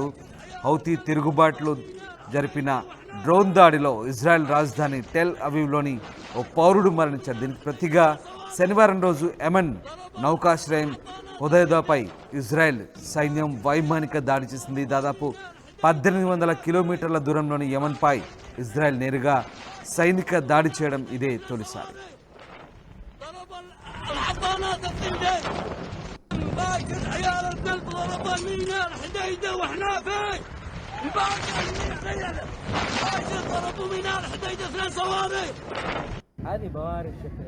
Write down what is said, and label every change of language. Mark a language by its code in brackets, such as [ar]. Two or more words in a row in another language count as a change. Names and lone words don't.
[te] హౌతీ తిరుగుబాట్లు జరిపిన డ్రోన్ దాడిలో ఇజ్రాయెల్ రాజధాని టెల్ అవీవ్లోని ఓ పౌరుడు మరణించారు. దీనికి ప్రతిగా శనివారం రోజు యెమెన్ నౌకాశ్రయం హుదైదాపై ఇజ్రాయెల్ సైన్యం వైమానిక దాడి చేసింది. దాదాపు 1800 కిలోమీటర్ల దూరంలోని యెమెన్పై ఇజ్రాయెల్ నేరుగా సైనిక దాడి చేయడం ఇదే తొలిసారి. [ar] ضرب الحضانات الثنتين باكر عيال الكلب ضرب الميناء الحديده واحنا فين باكر باكر ضربوا ميناء الحديده 2 صواريخ. هذه بوارق شكلها.